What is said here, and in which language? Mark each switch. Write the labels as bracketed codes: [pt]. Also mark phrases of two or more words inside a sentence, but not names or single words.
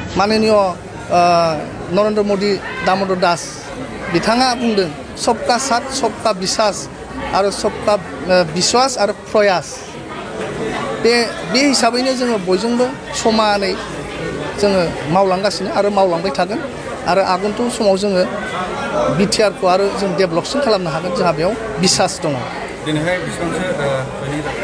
[brx] माननीय नरेंद्र मोदी दामोदर दास बिथाङा बुंदों [hi] सबका साथ सबका विश्वास [brx] आरो [hi] सबका विश्वास [brx] आरो प्रयास बे हिसाबैनो जोङो बयजोंबो समानै जोङो मावलांगासिनो आरो मावलांबाय थागोन आरो आगन्तुक समाव जोङो बिटिआरखौ आरो जों डेभेलपसिन खालामनो हागोन जोंहा बेयाव बिसास दङ। दिनैहाय बेसेबांसो जयनिं जादों?